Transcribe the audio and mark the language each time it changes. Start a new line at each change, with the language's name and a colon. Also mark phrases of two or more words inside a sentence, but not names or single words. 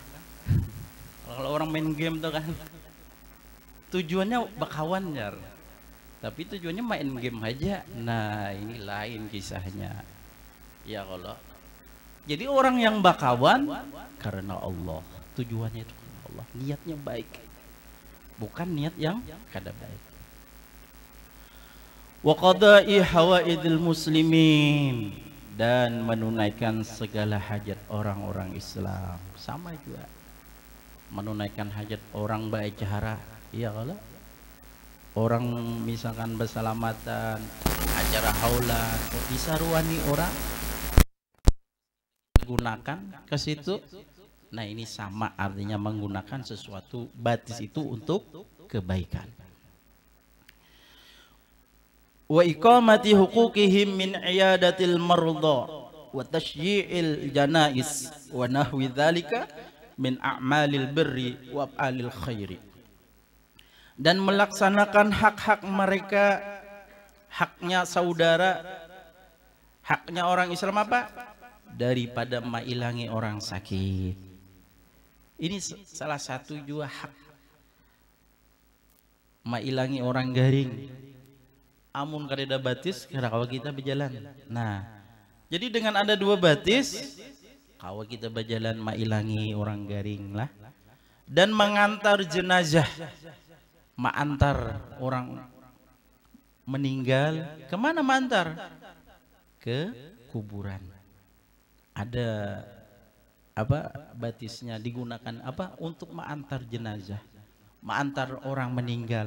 Indonesian: Kalau orang main game tuh kan tujuannya
Banjar: bakawan jar,
Indonesian: tapi tujuannya main game aja. Nah ini lain kisahnya. Ya kalau jadi orang yang bakawan karena Allah, tujuannya itu karena Allah, niatnya baik, bukan niat yang kada baik.
Arabic: وقضاء حوائج المسلمين,
Indonesian: dan menunaikan segala hajat orang-orang Islam. Sama juga menunaikan hajat orang baik cara. Iya kalau orang misalkan bersalamatan, acara haulan, disaruani orang gunakan ke situ. Nah ini sama artinya menggunakan sesuatu batis itu untuk kebaikan.
Arabic: وإقامة حقوقهم من عيادة المرضى وتشييع الجنائز ونحو ذلك من أعمال البر وأفعال الخير,
Indonesian: dan melaksanakan hak-hak mereka, haknya saudara, haknya orang Islam apa?
Banjar: Daripada mailangi orang sakit.
Indonesian: Ini salah satu juga hak
Banjar: ilangi orang garing. Amun kadeda batis kira kalau kita berjalan.
Indonesian: Nah, jadi dengan ada dua batis, kalau kita berjalan
Banjar: ilangi orang garing lah.
Indonesian: Dan mengantar jenazah, mengantar orang meninggal, kemana mengantar? Ke kuburan. Ada apa batisnya digunakan apa untuk mengantar jenazah, mengantar orang meninggal.